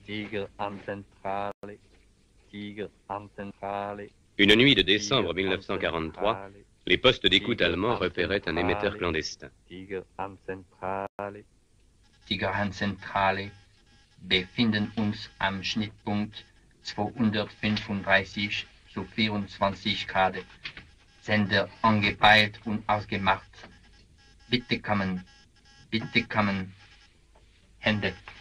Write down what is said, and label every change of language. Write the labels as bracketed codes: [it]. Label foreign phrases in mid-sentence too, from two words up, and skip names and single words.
[fr] Une nuit de décembre 1943, les postes d'écoute allemands repéraient un émetteur clandestin. [de] Tigerhandzentrale, befinden uns am Schnittpunkt 235 zu 24 Grad. Sender angepeilt und ausgemacht. Bitte kommen, Hände.